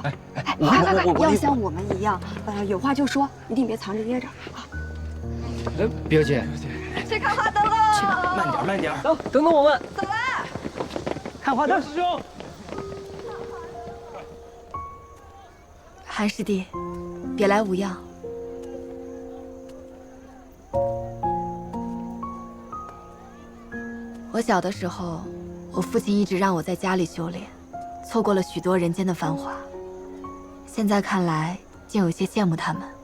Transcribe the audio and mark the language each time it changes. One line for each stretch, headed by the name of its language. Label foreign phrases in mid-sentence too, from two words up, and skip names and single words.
Chinese: 快，要像我们一样，有话就说，一定别藏着掖着啊。表姐，去看花灯喽！去吧，慢点慢点。走，等等我们。走啦！看花灯，师兄。韩師弟，別來無恙。我小的時候，我父親一直讓我在家裡修煉，錯過了許多人間的繁華。現在看來，竟有些羨慕他們。